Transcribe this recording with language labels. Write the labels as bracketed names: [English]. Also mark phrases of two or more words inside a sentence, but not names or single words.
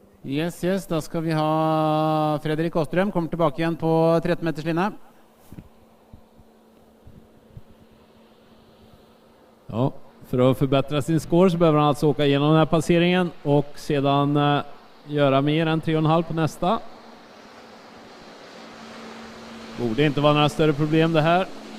[Norwegian] Yes, da skal vi ha Fredrik Åstrøm, kommer tilbake igjen på 13 meters linje. [Swedish] Ja, för att förbättra sin score så behöver han alltså åka igenom den här passeringen och sedan göra mer än 3,5 på nästa. Borde inte vara några större problem det här.